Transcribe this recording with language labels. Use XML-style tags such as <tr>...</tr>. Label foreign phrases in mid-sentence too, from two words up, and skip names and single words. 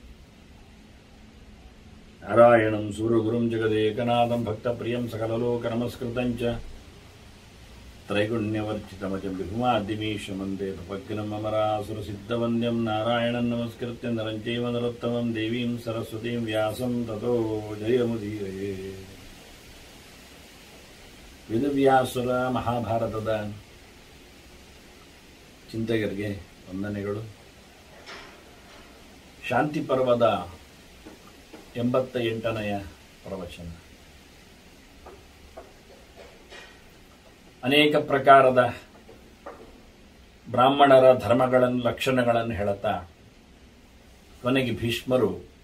<sa>नारायणं सूर्यगुरुं जगदेकनाथं भक्तप्रियं सकललोकनमस्कृतं च त्रैगुण्यवर्जितमजं विभुमाद्यमीशमन्दे भवग्नं अमरासुरसिद्धवन्द्यं नारायणं नमस्कृत्य नरं चैव नरोत्तमं देवीं सरस्वतीं व्यासं ततो जयमुदीरये</sa> <kn>ವೇದವ್ಯಾಸುರ ಮಹಾಭಾರತದ ಚಿಂತಕರಿಗೆ ವಂದನೆಗಳು. ಶಾಂತಿ ಪರ್ವದ 88ನೆಯ ಪ್ರವಚನ. ಅನೇಕ ಪ್ರಕಾರದ ಬ್ರಾಹ್ಮಣರ ಧರ್ಮಗಳನ್ನು ಲಕ್ಷಣಗಳನ್ನು ಹೇಳುತ್ತಾ ಕೊನೆಗೆ ಭೀಷ್ಮರು</kn>